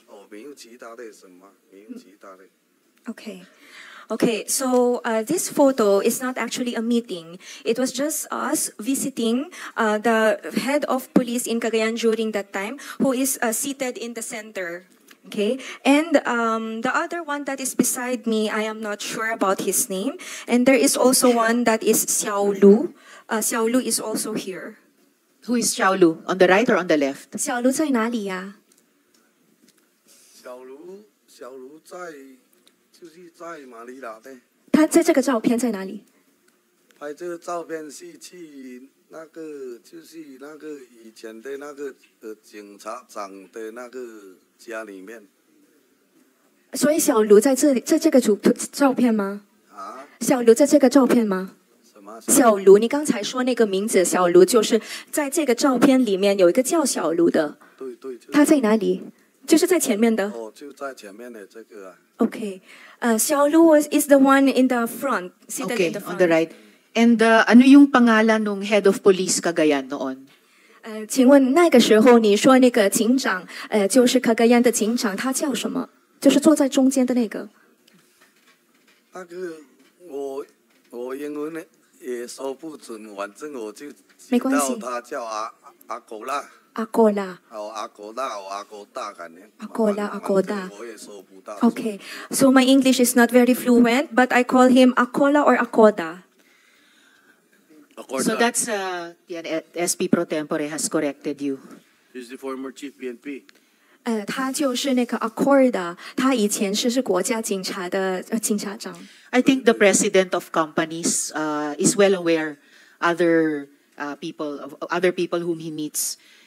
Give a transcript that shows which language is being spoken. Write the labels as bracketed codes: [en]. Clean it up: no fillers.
[zh] 哦，没有其他的什么，没有其他的。 [en] Okay. Okay, so this photo is not actually a meeting. It was just us visiting the head of police in Cagayan during that time, who is seated in the center. Okay, and the other one that is beside me, I am not sure about his name. And there is also one that is Xiao Lu. Xiao Lu is also here. Who is Xiao Lu? On the right or on the left? [zh] 小卢在哪里呀？小卢就是在马尼拉的。他在这个照片在哪里？拍这个照片是去那个就是那个以前的那个警察长的那个家里面。所以小卢在这里，在这个照片吗？啊？小卢在这个照片吗？小卢，你刚才说那个名字小卢，就是在这个照片里面有一个叫小卢的。对。他在哪里？就是在前面的。哦，就在前面的这个啊。 [en] Okay, 小卢 is the one in the front, seated Okay, in the front. on the right. And [tl] ano yung pangalan ng [en] head of police Cagayan [tl] noon? [zh] 请问那个时候你说那个警长，就是 Cagayan 的警长，他叫什么？就是坐在中间的那个。那个我英文呢？也说不准，反正我就知道他叫阿狗拉。阿狗拉。哦，阿狗拉，阿狗大感觉。阿狗拉，阿狗大。我也说不到。 [en] Okay, so my English is not very fluent, but I call him Akola or Akoda. So that's SP Pro Tempore has corrected you. He's the former chief PNP. [zh] 他就是那个 Acorda， 他以前是国家警察的警察长。 [en] I think the president of companies is well aware other people whom he meets.